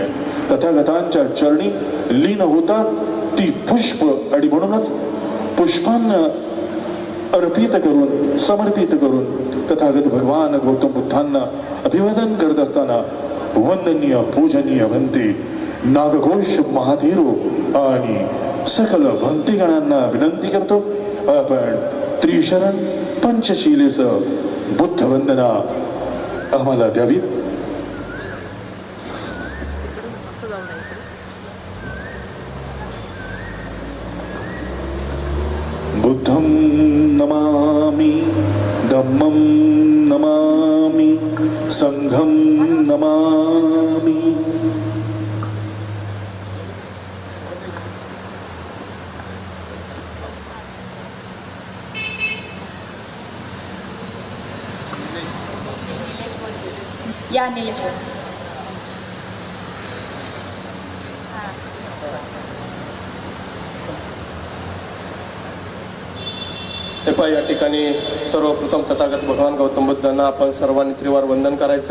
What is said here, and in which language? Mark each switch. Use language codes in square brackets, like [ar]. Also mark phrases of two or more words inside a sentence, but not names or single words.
[mr] तथागतांच्या चरणी लीन होतात ती पुष्प आणि म्हणूनच पुष्पांना अर्पित करून समर्पित करून तथागत भगवान गौतम बुद्धांना अभिवादन करत असताना वंदनीय पूजनीय भंते नागघोष महाधीरो आणि सकल भंतेगणांना विनंती करतो आपण त्रिशरण पंचशीलेचं बुद्ध वंदना आम्हाला द्यावी. [pi] बुद्धं नमामि, धम्मं नमामि, संघं नमामि. [mr] या निलेश या ठिकाणी सर्वप्रथम तथागत भगवान गौतम बुद्धांना आपण सर्वांनी त्रिवार वंदन करायचे.